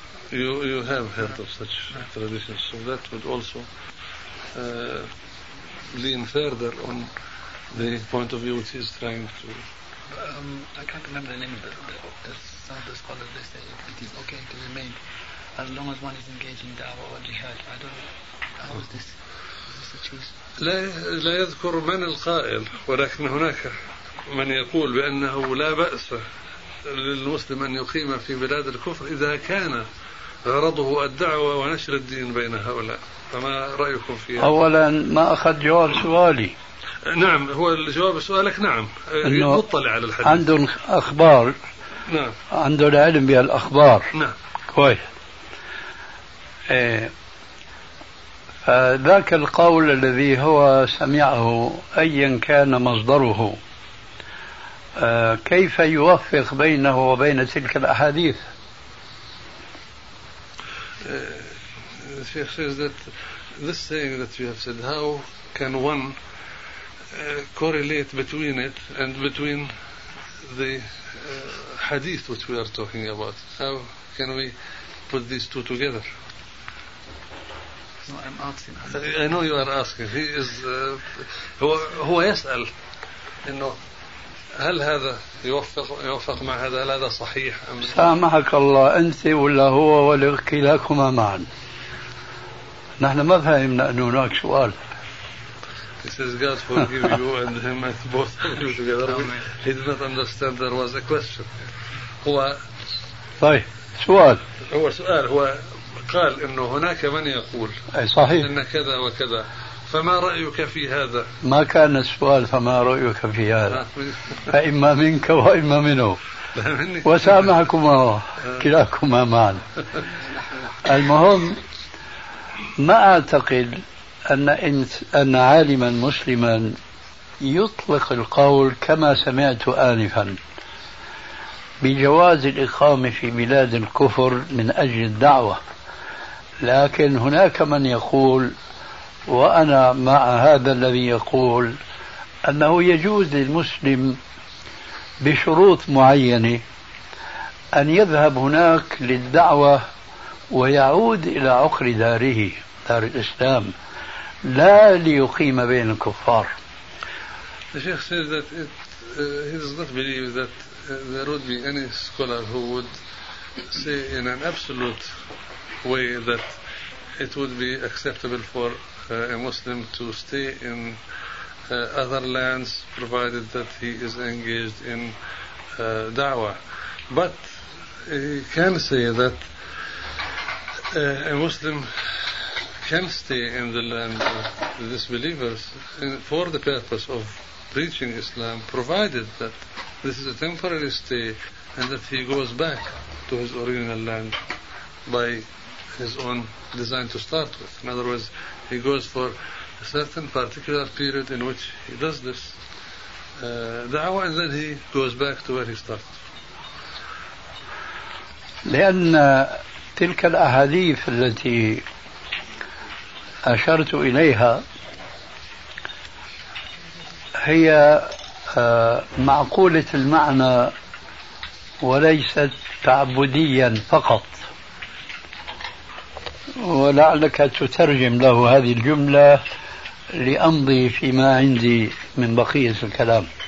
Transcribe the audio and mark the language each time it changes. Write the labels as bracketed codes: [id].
[en] You have heard of such traditions, so that would also lean further on the point of view which he is trying to. I can't remember the name of the some of the scholars. They say it is okay to remain as long as one is engaged in da'wah or jihad. I don't know. How is this? Is this a choice? [ar] لا يذكر من القائل، ولكن هناك من يقول بأنه لا بأس للمسلم أن يقيم في بلاد الكفر إذا كان غرضه الدعوة ونشر الدين بين هؤلاء، فما رأيكم فيها؟ أولا ما أخذ جواب سؤالي. نعم، هو الجواب سؤالك نعم، يطلع على الحديث، عندهم أخبار. نعم، عندهم علم بالأخبار. نعم، كويس. فذاك القول الذي هو سمعه أيا كان مصدره، كيف يوفق بينه وبين تلك الأحاديث؟ [en] The Sheikh says that this saying that you have said, how can one correlate between it and between the hadith which we are talking about? How can we put these two together? No, I'm asking. I know you are asking. He is [ar] هو يسأل إنه هل هذا يوفق مع هذا، هل هذا صحيح أم سامحك الله أنت ولا هو ولا كلاكما معا، نحن ما فهمنا أن هناك سؤال. [en] He says God forgive you and him and both of you together. He did not understand there was a question. [ar] هو طيب سؤال، هو سؤال، هو قال أنه هناك من يقول صحيح أن كذا وكذا، فما رأيك في هذا؟ ما كان السؤال فما رأيك في هذا، فإما منك وإما منه. وسامحكما كلاكما معا. المهم ما أعتقد أن عالما مسلما يطلق القول كما سمعت آنفا بجواز الإقامة في بلاد الكفر من أجل الدعوة، لكن هناك من يقول، وأنا مع هذا الذي يقول، أنه يجوز للمسلم بشروط معينة أن يذهب هناك للدعوة ويعود إلى عقر داره، دار الإسلام، لا ليقيم بين الكفار. [en] الشيخ سيد هذا الضغط بلي that there'd be an scholar who would say in an absolute way that it would be acceptable for a Muslim to stay in other lands provided that he is engaged in da'wah. But he can say that a Muslim can stay in the land of disbelievers for the purpose of preaching Islam, provided that this is a temporary stay and that he goes back to his original land by his own design to start with. In other words, he goes for a certain particular period in which he does this da'wah, and then he goes back to where he started. [ar] لأن تلك الأحاديث التي أشرت إليها هي معقولة المعنى وليست تعبديا فقط، ولعلك تترجم له هذه الجملة لأمضي فيما عندي من بقية الكلام.